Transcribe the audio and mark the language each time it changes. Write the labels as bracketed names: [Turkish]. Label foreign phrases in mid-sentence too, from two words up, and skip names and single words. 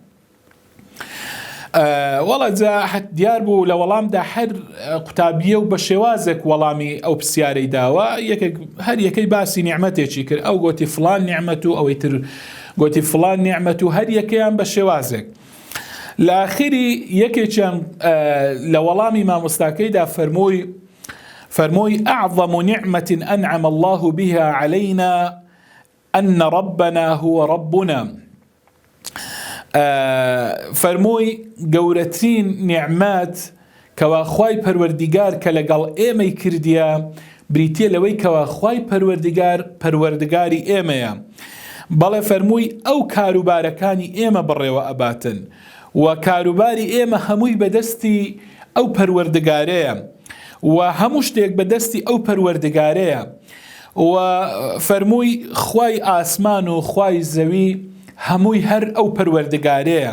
[Central Kurdish] وەڵا دیار بوو لە وەڵامدا هەر قوتابیە و بە شێوازێک وەڵامی ئەو پرسیارەی داوە، هەر یەکەی باسی نیعمەتێکی کرد، ئەو گوتی فڵان نیعمەت و ئەوەی تر گوتی فڵان نیعمەت و هەر یەکەیان بە شێوازێک. لە ئاخری یەکێکیان لە وەڵامی مامۆستاکەیدا فەرمووی [Arabic] أعظم نعمة أنعم الله بها علينا أن ربنا هو ربنا. [Central Kurdish] فەرمووی گەورەترین نیعمەت کەوا خوای پەروەردگار کە لەگەڵ ئێمەی کردیە بریتیە لەوەی کەوا خوای پەروەردگار پەروەردگاری ئێمەیە. بەڵێ فەرمووی ئەو کاروبارەکانی ئێمە بڕێوە ئەباتن و کاروباری ئێمە هەمووی بەدەستی ئەو پەروەردگارەیە و هەموو شتێک بەدەستی ئەو پەروەردگارەیە و فەرمووی خوای ئاسمان و خوای زەوی هەمووی هەر ئەو پەروەردگارەیە.